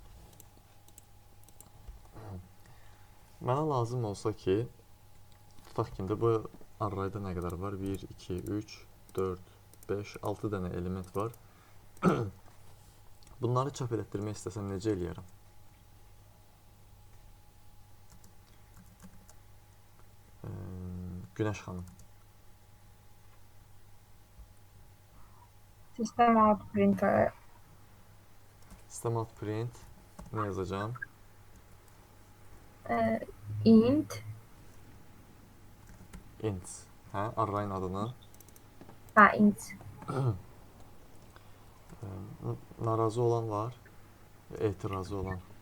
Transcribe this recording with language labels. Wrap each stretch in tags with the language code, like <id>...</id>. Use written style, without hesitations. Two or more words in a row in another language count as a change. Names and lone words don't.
<az>Mənə lazım olsa ki, tutaq ki, bu arrayda nə qədər var? 1, 2, 3, 4, 5, 6 dənə element var. Bunları çap elətdirmək istəsəm necə eləyərəm? Günəş xanım.</az> <en>System out print. System out print</en> <az>ne yazacağım? Int. Int. Hə, arrayın adını. Ha, int. Narazı olan var, etirazı olan.</az>